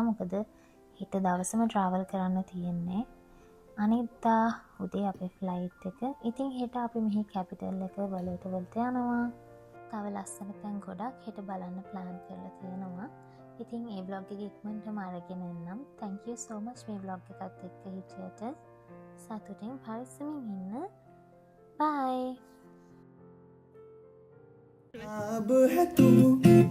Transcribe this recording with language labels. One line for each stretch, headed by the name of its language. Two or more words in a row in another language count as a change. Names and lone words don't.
Sinhala: මොකද හෙට දවසම ට්‍රැවල් කරන්න තියෙන්නේ. අනිද්දා උදේ අපේ ෆ්ලයිට් එක. ඉතින් හෙට අපි මෙහි කැපිටල් එක වලට යනවා. තව ලස්සන තැන් ගොඩක් හෙට බලන්න ප්ලෑන් කරලා තියෙනවා. ඉතින් ඒ vlog එක ඉක්මනටම අරගෙන එන්නම්.
English: Thank you so much
Sinhala: මේ vlog එකත් එක්ක හිටියට. සතුටින් පරිස්සමින් ඉන්න. Bye.
Hindi: अब है तू